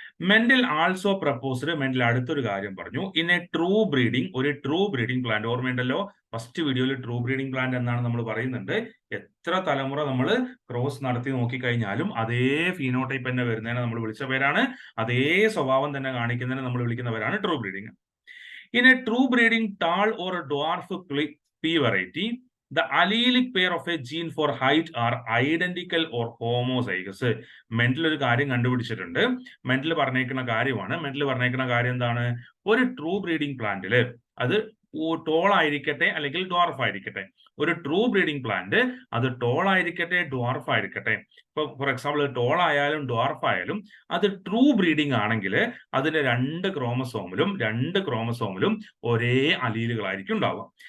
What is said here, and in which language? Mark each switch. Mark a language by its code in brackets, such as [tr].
[en] Mendel also proposed, [ml] mental അടുത്തൊരു കാര്യം പറഞ്ഞു. [en] in a true breeding, [ml] ഒരു ട്രൂ ബ്രീഡിംഗ് പ്ലാന്റ്, ഓർമ്മയുണ്ടല്ലോ ഫസ്റ്റ് വീഡിയോയിൽ ട്രൂ ബ്രീഡിംഗ് പ്ലാന്റ് എന്നാണ് നമ്മൾ പറയുന്നുണ്ട്. എത്ര തലമുറ നമ്മൾ ക്രോസ് നടത്തി നോക്കിക്കഴിഞ്ഞാലും അതേ ഫീനോടൈപ്പ് തന്നെ വരുന്നതിനെ നമ്മൾ വിളിച്ച പേരാണ്, അതേ സ്വഭാവം തന്നെ കാണിക്കുന്നതിനെ നമ്മൾ വിളിക്കുന്നവരാണ് true breeding. [en] In a true breeding tall or dwarf pea variety, the allelic pair of a gene for height are identical or homozygous. [ml] Mental ഒരു കാര്യം കണ്ടുപിടിച്ചിട്ടുണ്ട്. മെന്റൽ പറഞ്ഞേക്കുന്ന കാര്യമാണ്. മെന്റൽ പറഞ്ഞേക്കുന്ന കാര്യം എന്താണ്? ഒരു ട്രൂ ബ്രീഡിംഗ് പ്ലാന്റില്, അത് ടോൾ ആയിരിക്കട്ടെ അല്ലെങ്കിൽ ഡ്വാർഫ് ആയിരിക്കട്ടെ, ഒരു ട്രൂ ബ്രീഡിംഗ് പ്ലാന്റ് അത് ടോൾ ആയിരിക്കട്ടെ ഡ്വാർഫ് ആയിരിക്കട്ടെ, ഇപ്പൊ ഫോർ എക്സാമ്പിൾ ടോൾ ആയാലും ഡ്വാർഫ് ആയാലും അത് ട്രൂ ബ്രീഡിംഗ് ആണെങ്കിൽ അതിന്റെ രണ്ട് ക്രോമസോമിലും ഒരേ അലീലുകളായിരിക്കും ഉണ്ടാവുക.